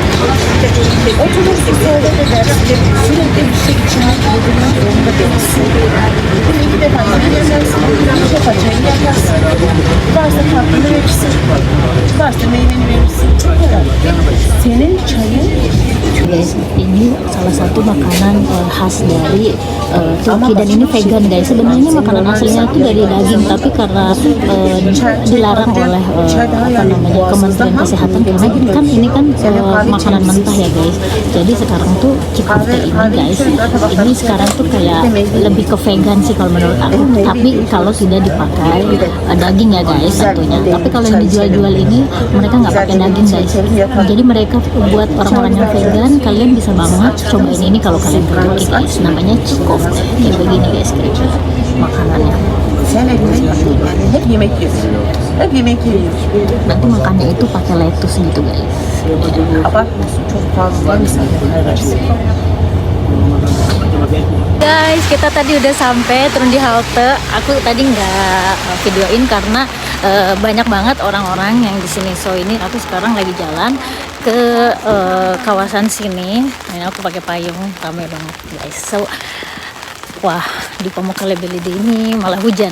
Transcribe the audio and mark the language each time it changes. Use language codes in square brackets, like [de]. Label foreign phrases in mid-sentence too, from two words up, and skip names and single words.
[tr] Oturursun, sohbet edersin. Sürekli bir şey içmek, yedirmek zorunda değilsin. Gün 2 defa yemek yerlersin. Bir defa çayını yaparsın. Varsa tatlını verirsin. Varsa meyveni verirsin. Bu kadar. Senin çayın [id] Guys, ini salah satu makanan khas dari Turki dan ini vegan guys. Sebenarnya makanan aslinya itu dari daging, tapi karena dilarang oleh apa namanya Kementerian Kesehatan karena ini kan makanan mentah ya guys. Jadi sekarang tuh cipta ini guys, ini sekarang tuh kayak lebih ke vegan sih kalau menurut aku. Tapi kalau tidak dipakai daging ya guys tentunya. Tapi kalau yang dijual-jual ini mereka nggak pakai daging guys. Jadi mereka buat orang-orang yang vegan, kalian bisa banget cobain ini kalau kalian ke Turki guys. Namanya çikof. Kayak begini guys kira-kira makanannya. [tr] sen evine yani hep yemek yiyorsun. Hep yemek yiyorsun. [id] Nanti makannya itu pakai lettuce gitu guys. [tr] Abartmıyorsun. Çok fazla misafirler versin. [id] Guys, kita tadi udah sampai turun di halte. Aku tadi nggak videoin karena banyak banget orang-orang yang di sini. So ini aku sekarang lagi jalan ke kawasan sini. Nah, aku pakai payung, ramai banget guys. So wah, di Pamukkale Belide ini malah hujan.